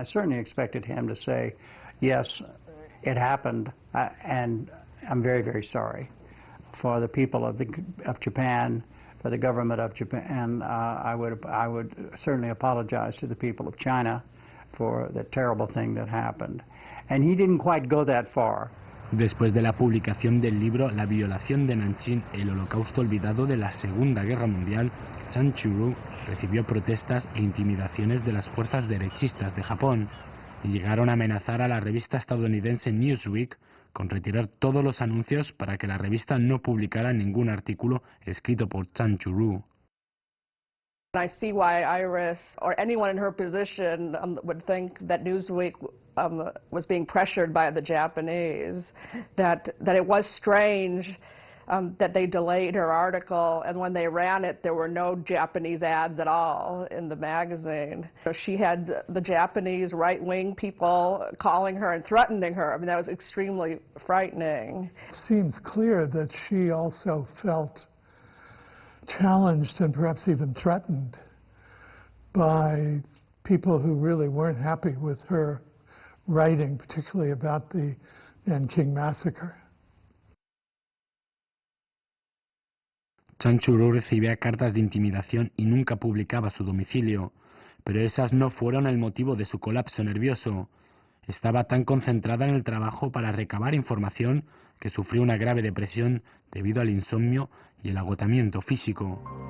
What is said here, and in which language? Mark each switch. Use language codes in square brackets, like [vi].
[en] I certainly expected him to say, yes, it happened, and I'm very, very sorry. For the people of Japan, for the government of Japan, I would certainly apologize to the people of China for the terrible thing that happened. And he didn't quite go that far. [es] Después de la publicación del libro La violación de Nanjing, el holocausto olvidado de la Segunda Guerra Mundial, Chan Chu-ru recibió protestas e intimidaciones de las fuerzas derechistas de Japón y llegaron a amenazar a la revista estadounidense Newsweek con retirar todos los anuncios para que la revista no publicara ningún artículo escrito por Chan Chu-ru. [en] I see why Iris or anyone in her position would think that Newsweek was being pressured by the Japanese, that it was strange that they delayed her article, and when they ran it, there were no Japanese ads at all in the magazine. She had the Japanese right-wing people calling her and threatening her. I mean, that was extremely frightening. It seems clear that she also felt challenged and perhaps even threatened by people who really weren't happy with her writing, particularly about the Nanking Massacre. [es] Chan Chu-ru recibía cartas de intimidación y nunca publicaba su domicilio, pero esas no fueron el motivo de su colapso nervioso. Estaba tan concentrada en el trabajo para recabar información que sufrió una grave depresión debido al insomnio y el agotamiento físico.